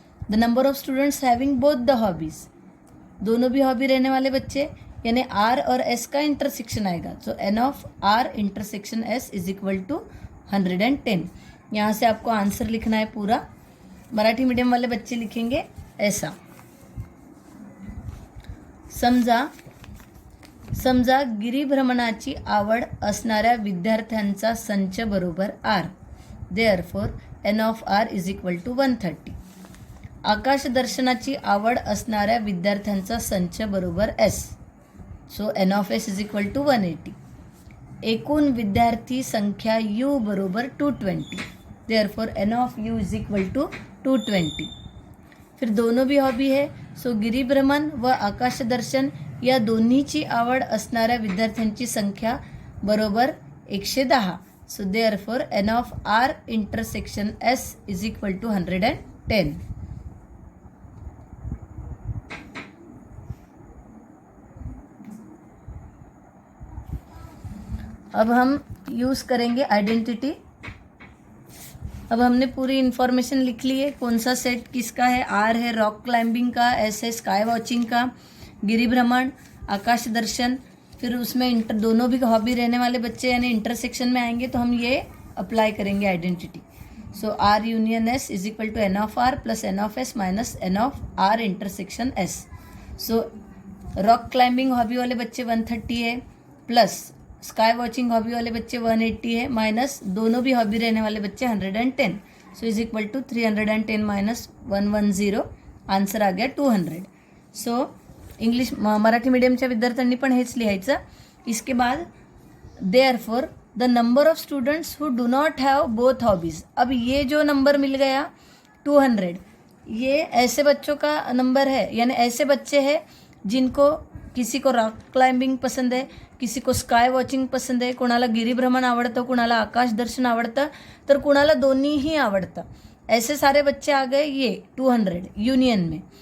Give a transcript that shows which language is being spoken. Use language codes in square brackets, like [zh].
[en] the number of students having both the hobbies, [hi] दोनों भी hobby रहने वाले बच्चे, यानी आर और एस का इंटरसेक्शन आएगा. [en] So n of R intersection S is equal to 110. [hi] यहाँ से आपको आंसर लिखना है पूरा. मराठी मीडियम वाले बच्चे लिखेंगे ऐसा. [mr] समजा गिरीभ्रमणाची आवड असणाऱ्या विद्यार्थ्यांचा संच बरोबर R. [en] Therefore n of R is equal to 130. [mr] आकाश दर्शनाची आवड असणाऱ्या विद्यार्थ्यांचा संच बरोबर S. [en] So n of S is equal to 180. [mr] एकूण विद्यार्थी संख्या यू बरोबर 220. [en] Therefore n of U is equal to 220. [hi] फिर दोनों भी हॉबी है, [mr] सो गिरीभ्रमण व आकाश दर्शन या दोन्हीची आवड असणाऱ्या विद्यार्थ्यांची संख्या बरोबर 110. [en] So therefore n of R intersection S is equal to 110. [hi] अब हम यूज़ करेंगे आइडेंटिटी. अब हमने पूरी इन्फॉर्मेशन लिख ली है, कौन सा सेट किसका है. आर है रॉक क्लाइंबिंग का, एस है स्काई वॉचिंग का, गिरीभ्रमण, आकाश दर्शन. फिर उसमें दोनों भी हॉबी रहने वाले बच्चे यानी इंटरसेक्शन में आएंगे, तो हम ये अप्लाई करेंगे identity. [en] So R union S is equal to n of R plus n of S minus n of R intersection S. [hi] So rock climbing hobby वाले बच्चे 130 है, प्लस स्काई वॉचिंग हॉबी वाले बच्चे 180 है, माइनस दोनों भी hobby रहने वाले बच्चे 110. [en] So is equal to 310 minus 110. Answer आ गया 200. [mr] So English Marathi मीडियमच्या विद्यार्थ्यांनी पण हेच लिहायचं. [hi] इसके बाद [en] Therefore the number of students who do not have both hobbies. [hi] अब ये जो नंबर मिल गया 200, ये ऐसे बच्चों का नंबर है, यानी ऐसे बच्चे हैं जिनको किसी को रॉक क्लाइंबिंग पसंद है, किसी को स्काय वॉचिंग पसंद आहे, [mr] कुणाला गिरीभ्रमण आवडतं, कुणाला आकाश दर्शन आवडतं, तर कुणाला दोन्हीही आवडतं. [hi] ऐसे सारे बच्चे आ गए ये 200 यूनियन में.